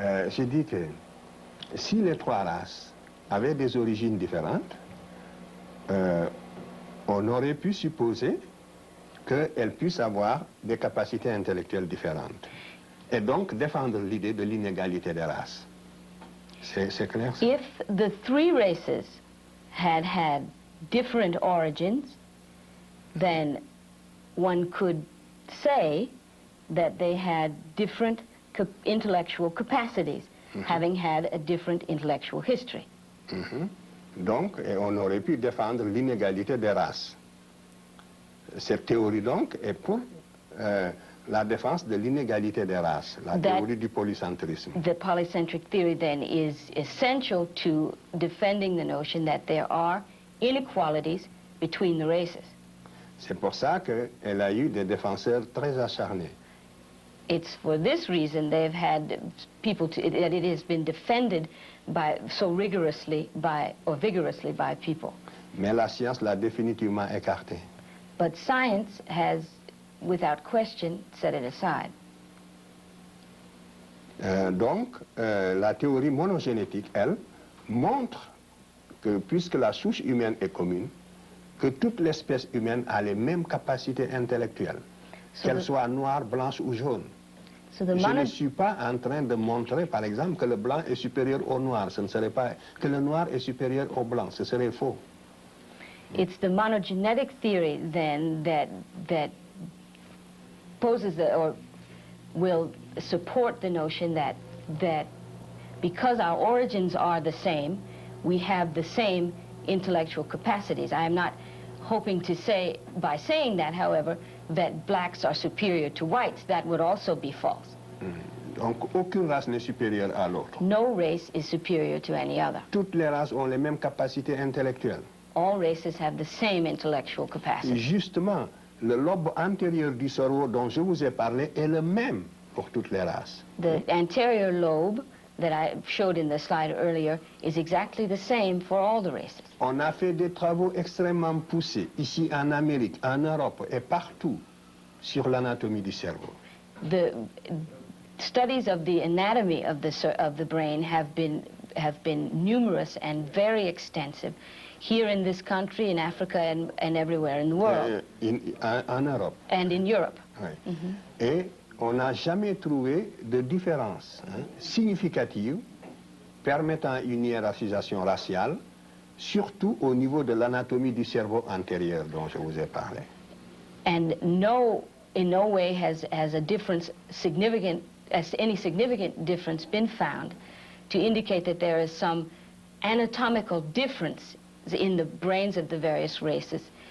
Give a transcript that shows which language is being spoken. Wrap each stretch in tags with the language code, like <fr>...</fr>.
<fr>J'ai dit que si les trois races avaient des origines différentes, on aurait pu supposer qu'elles puissent avoir des capacités intellectuelles différentes. Et donc défendre l'idée de l'inégalité des races. C'est clair? Ça?</fr> <en>If the three races had different origins, then one could say that they had different intellectual capacities, having had a different intellectual history.</en> <fr>Donc, on aurait pu défendre l'inégalité des races. Cette théorie, donc, est pour la défense de l'inégalité des races, la théorie du polycentrisme.</fr> <en>The polycentric theory, then, is essential to defending the notion that there are inequalities between the races.</en> <fr>C'est pour ça qu'elle a eu des défenseurs très acharnés.</fr> <en>It's for this reason they've had people that it has been defended so vigorously by people.</en> <fr>Mais la science l'a définitivement écarté.</fr> <en>But science has, without question, set it aside.</en> <fr>Donc, la théorie monogénétique, elle, montre que puisque la souche humaine est commune, que toute l'espèce humaine a les mêmes capacités intellectuelles, qu'elles soient noires, blanches ou jaunes. Je ne suis pas en train de montrer, par exemple, que le blanc est supérieur au noir. Ce ne serait pas que le noir est supérieur au blanc. Ce serait faux.</fr> <en>It's the monogenetic theory, then, that poses or will support the notion that because our origins are the same, we have the same intellectual capacities. I am not hoping to say, by saying that, however, that blacks are superior to whites. That would also be false.</en> <fr>Donc, aucune race n'est supérieure à l'autre.</fr> <en>No race is superior to any other.</en> <fr>Toutes les races ont les mêmes capacités intellectuelles.</fr> <en>All races have the same intellectual</en> <fr>Et</fr> <en>capacity.</en> <fr>justement, le lobe antérieur du cerveau dont je vous ai parlé est le même pour toutes les races.</fr> <en>The anterior lobe that I showed in the slide earlier is exactly the same for all the races.</en> <fr>On a fait des travaux extrêmement poussés, ici en Amérique, en Europe et partout, sur l'anatomie du cerveau.</fr> <en>The studies of the anatomy of the brain have been numerous and very extensive here in this country, in Africa, and everywhere in the world.</en> <fr>En Europe.</fr> <en>And in Europe.</en> <fr>Oui. Et on n'a jamais trouvé de différence significative permettant une hiérarchisation raciale, surtout au niveau de l'anatomie du cerveau antérieur dont je vous ai parlé.</fr> <en>And in no way has a difference any significant difference been found to indicate that there is some anatomical difference in the brains of the various races.</en>